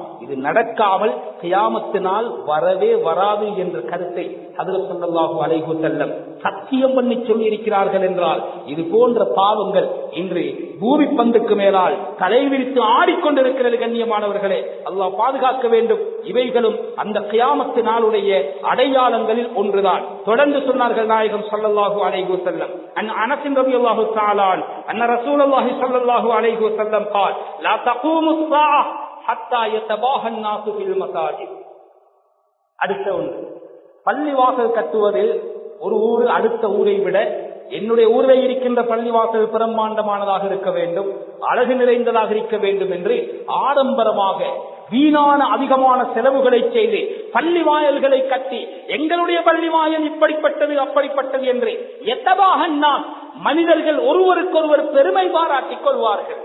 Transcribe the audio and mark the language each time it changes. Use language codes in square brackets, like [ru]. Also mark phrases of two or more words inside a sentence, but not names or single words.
[ta] இது நடக்காமல் கியாமத்தினால் வரவே வராது என்ற கருத்தை ஹஜ்ரத் [ar] صلى الله عليه وسلم [ta] சத்தியம் பண்ணி சொல்லி இருக்கிறார்கள் என்றால், இது போன்ற பாவங்கள் இன்று பூமி பந்துக்கு மேலால் தலைவிரித்து ஆடிக்கொண்டிருக்கிறது. கண்ணியமானவர்களே, அல்லாஹ் பாதுகாக்க வேண்டும். இவைகளும் அந்த கியாமத்து நாளுடைய அடையாளங்களில் ஒன்றுதான். தொடர்ந்து சொன்னார்கள் நாயகம் [ar] صلى الله عليه وسلم أنس رضي الله تعالى عنه أن رسول الله صلى الله عليه وسلم قال لا تقوم الساعة حتى يتباهى الناس في المساجد. [ta] அடுத்த ஒன்று, பள்ளிவாசல் கட்டுவதில் ஒரு ஊர் அடுத்த ஊரை விட என்னுடைய ஊரில் இருக்கின்ற பள்ளிவாசல் பிரம்மாண்டமானதாக இருக்க வேண்டும், அழகு நிறைந்ததாக இருக்க வேண்டும் என்று ஆடம்பரமாக வீணான அதிகமான செலவுகளை செய்து பள்ளி வாயல்களை கட்டி எங்களுடைய பள்ளி வாயல் இப்படிப்பட்டது அப்படிப்பட்டது என்று எத்தவாக மனிதர்கள் ஒருவருக்கொருவர் பெருமை பாராட்டிக் கொள்வார்கள்.